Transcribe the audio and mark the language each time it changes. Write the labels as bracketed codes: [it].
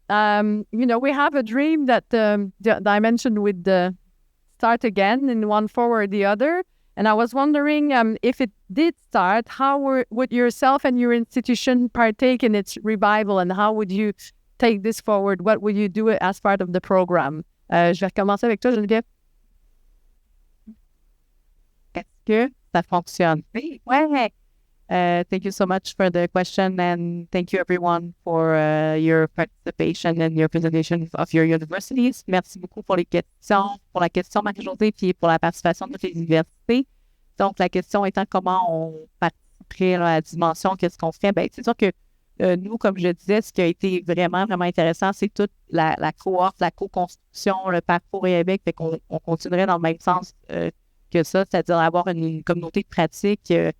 [en] We have a dream that I mentioned with the start again in one form or the other. And I was wondering if it did start, how would yourself and your institution partake in its revival and how would you take this forward? What would you do as part of the program? [fr] Je vais commencer avec toi, Geneviève. Est-ce que ça fonctionne? Oui. [en] Thank you so much for the question and thank you everyone for your participation and your presentation of your universities. [fr] Merci beaucoup pour les questions, pour la question Marie-Josée puis pour la participation de toutes les universités. Donc la question étant comment on participerait à la dimension, qu'est-ce qu'on fait? Ben, c'est sûr que nous, comme je disais, ce qui a été vraiment, vraiment intéressant, c'est toute la cohorte, la co-construction, le parcours et avec, fait qu'on continuerait dans le même sens que ça, c'est-à-dire avoir une communauté de pratique.